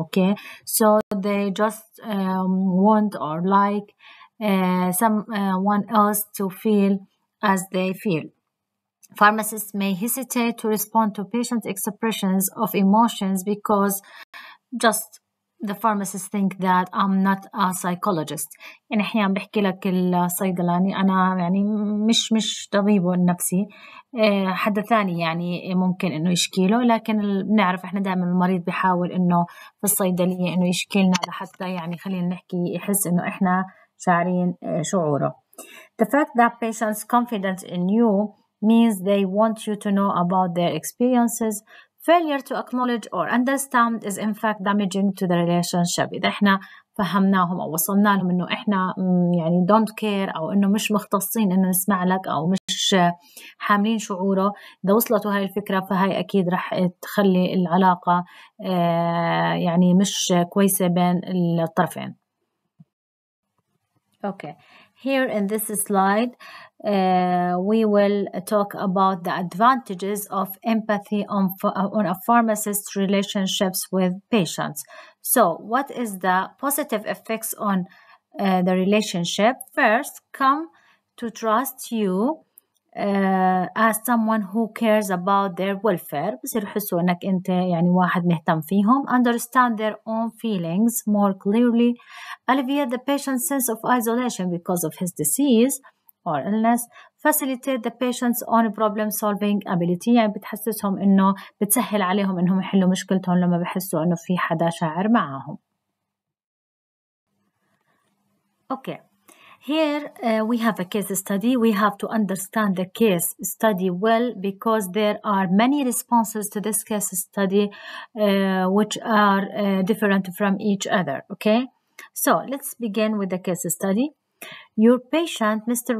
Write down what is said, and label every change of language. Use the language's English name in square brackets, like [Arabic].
[English] Okay, so they just want or like someone else to feel as they feel. Pharmacists may hesitate to respond to patient expressions of emotions because just the pharmacists think that I'm not a psychologist. [Arabic] يعني أحيانا بحكي لك الصيدلاني أنا يعني مش طبيب نفسي، حدا ثاني يعني ممكن إنه يشكي له، لكن بنعرف إحنا دائما المريض بيحاول إنه في الصيدلية إنه يشكي لنا لحتى يعني خلينا نحكي يحس إنه إحنا شاعرين شعوره. [English] The fact that patients confident in you means they want you to know about their experiences. Failure to acknowledge or understand is in fact damaging to the relationship. [Arabic] إذا إحنا فهمناهم أو وصلنا لهم إنه إحنا يعني [English] don't care [Arabic] أو إنه مش مختصين إنه نسمع لك أو مش حاملين شعوره، إذا وصلته هاي الفكرة فهاي أكيد رح تخلي العلاقة يعني مش كويسة بين الطرفين. [English] Okay, here in this slide, we will talk about the advantages of empathy on a pharmacist's relationships with patients. So, what is the positive effects on the relationship? First, come to trust you as someone who cares about their welfare. [Arabic] بصير يحسوا إنك أنت يعني واحد مهتم فيهم. [English] Understand their own feelings more clearly. Alleviate the patient's sense of isolation because of his disease or illness. Facilitate the patient's own problem solving ability. [Arabic] يعني بتحسسهم إنه بتسهل عليهم إنهم يحلوا مشكلتهم لما بحسوا إنه في حدا شاعر معهم. [English] Okay. Here we have a case study. We have to understand the case study well because there are many responses to this case study which are different from each other. Okay, so let's begin with the case study. Your patient, Mr.